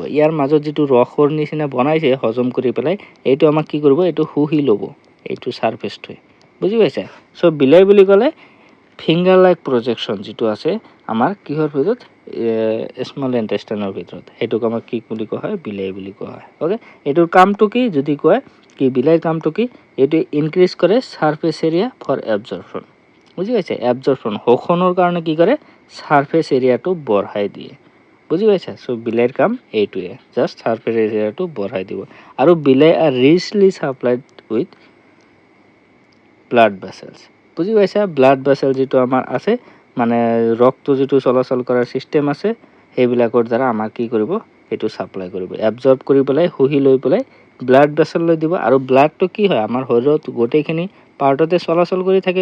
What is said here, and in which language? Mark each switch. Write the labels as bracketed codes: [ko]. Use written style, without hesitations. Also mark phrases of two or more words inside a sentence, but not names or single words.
[as] ইয়াৰ মাজত যেটো ৰসৰ নিচিনা বনাইছে হজম কৰি পেলাই, এইটো আমাক কি কৰিব, এইটো শুহি ল'ব, এইটো সাৰফেসটো। বুজি পাইছা। সো বিলাই বুলি ক'লে [en] finger like projection [as] যেটো আছে আমাৰ কিহৰ ভিতৰত, [en] small intestine [as] ভিতৰত, হেতুক আমাক কি বুলি কোৱা হয়, বিলাই বুলি কোৱা হয়। ওকে, এটোৰ কামটো কি যদি কয়, কি বিলাই কামটো কি, এটো ইনক্ৰিজ কৰে [en] surface area for absorption. [as] বুঝি পাইছে, অ্যাবজর্পশন শোষণৰ কাৰণে কি কৰে, [en] surface area [as] বঢ়াই দিয়ে। বুজি পাইছা। সো বিলাইৰ কাম এইটোৱে, [en] just surface area [as] বঢ়াই দিব। [en] আৰু villi are richly supplied with blood vessels. [as] বুজি পাইছা, [en] blood vessel [as] যেটো আমাৰ আছে, মানে ৰক্ত যেটো চলাচল কৰাৰ সিস্টেম আছে, সেইবিলাকৰ দ্বাৰা আমাৰ কি কৰিব, এটো সাপ্লাই কৰিব, এবজর্ব কৰি পেলাই শুহি লৈ পেলাই [en] blood vessel [as] লৈ দিব। আৰু ব্লাডটো কি হয়, আমাৰ শৰীৰত গোটেইখিনি পাৰ্টতে চলাচল কৰি থাকে।